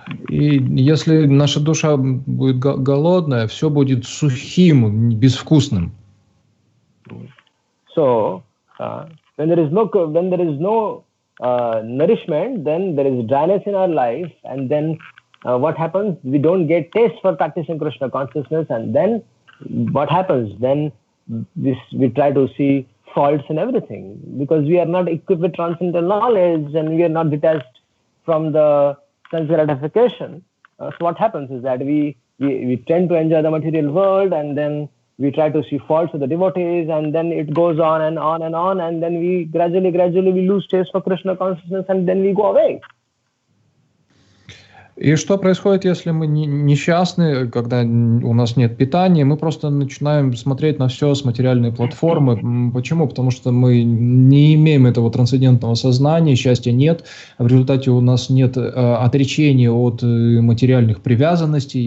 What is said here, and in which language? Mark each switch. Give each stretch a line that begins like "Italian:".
Russian: И если наша душа будет голодная, все будет сухим, безвкусным.
English: So when there is no nourishment, then there is dryness in our life, and then what happens? We don't get taste for practicing Krishna consciousness, and then what happens? Then we try to see faults in everything, because we are not equipped with transcendental knowledge, and we are not detached from the sense gratification. So what happens is that we tend to enjoy the material world, and then we try to see faults of the devotees, and then it goes on and on and on, and then we gradually we lose taste for Krishna consciousness, and then we go away.
Russian: И что происходит, если мы несчастны, когда у нас нет питания? Мы просто начинаем смотреть на все с материальной платформы. Почему? Потому что мы не имеем этого трансцендентного сознания, счастья нет. В результате у нас нет отречения от материальных привязанностей.